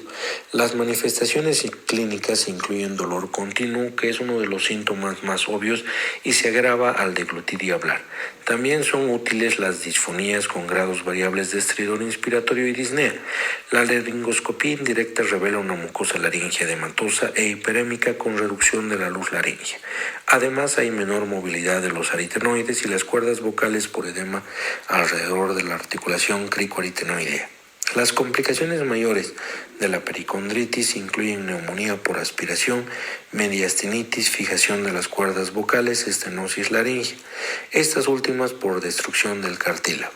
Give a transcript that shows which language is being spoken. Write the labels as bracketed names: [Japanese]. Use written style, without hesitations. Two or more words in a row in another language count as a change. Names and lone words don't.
[Spanish] Las manifestaciones clínicas incluyen dolor continuo, que es uno de los síntomas más obvios y se agrava al deglutir y hablar. También son útiles las disfonías con grados variables de estridor inspiratorio y disnea. La laringoscopía indirecta revela una mucosa laringea edematosa e hiperémica con reducción de la luz laringea. Además, hay menor movilidad de los aritenoides y las cuerdas vocales por edema alrededor de la articulación cricoaritenoidea. Las complicaciones mayores de la pericondritis incluyen neumonía por aspiración, mediastinitis, fijación de las cuerdas vocales, estenosis laringea, estas últimas por destrucción del cartílago.